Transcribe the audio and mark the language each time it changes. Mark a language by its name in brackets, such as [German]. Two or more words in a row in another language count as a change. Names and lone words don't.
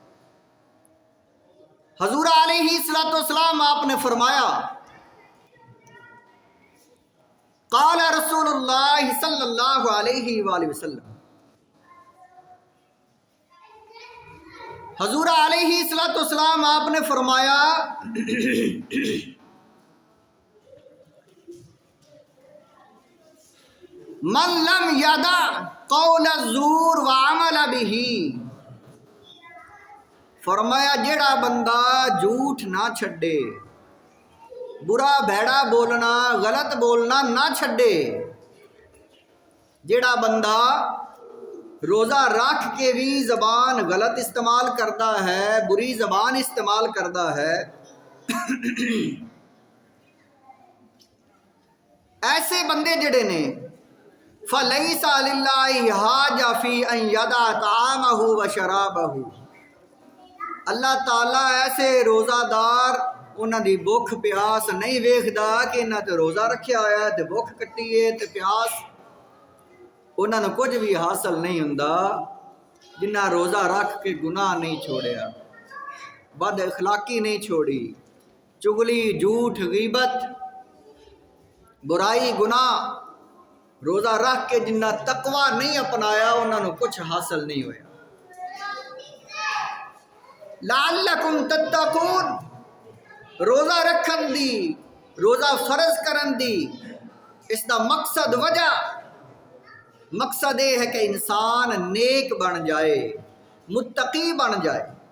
[Urdu] حضور علیہ السلام آپ نے فرمایا [Arabic] قال رسول اللہ صلی اللہ علیہ وآلہ وسلم، [Urdu] حضور علیہ السلام آپ نے فرمایا [Arabic] من لم یدع قول الزور وعمل به، [Punjabi] فرمایا جڑا بندہ جھوٹ نہ چھڈے، برا بھیڑا بولنا، غلط بولنا نہ چھڈے، جڑا بندہ روزہ رکھ کے بھی [Urdu] زبان غلط استعمال کرتا ہے، بری زبان استعمال کرتا ہے، [Punjabi] ایسے بندے جڑے نے [Arabic] فَلَيْسَ لِلَّهِ حَاجَةٌ فِي أَن يَدَعَ طَعَامَهُ وَشَرَابَهُ، [Punjabi] اللہ تعالیٰ ایسے روزہ دار انہاں دی بھوک پیاس نہیں ویکھدا کہ انہاں تے روزہ رکھیا ہوا ہے تے بھوک کٹی ہے تے پیاس، انہاں نوں کچھ بھی حاصل نہیں ہوندا جنہاں روزہ رکھ کے گناہ نہیں چھوڑیا، بد اخلاقی نہیں چھوڑی، چگلی، جھوٹ، غیبت، برائی گناہ روزہ رکھ کے جنہ تقوی نہیں اپنایا انہوں کچھ حاصل نہیں ہویا. [Arabic] لعلکم تتقون [Punjabi] روزہ رکھن دی روزہ فرض کرن دی اس دا مقصد وجہ مقصد [Urdu] یہ ہے کہ انسان نیک بن جائے متقی بن جائے.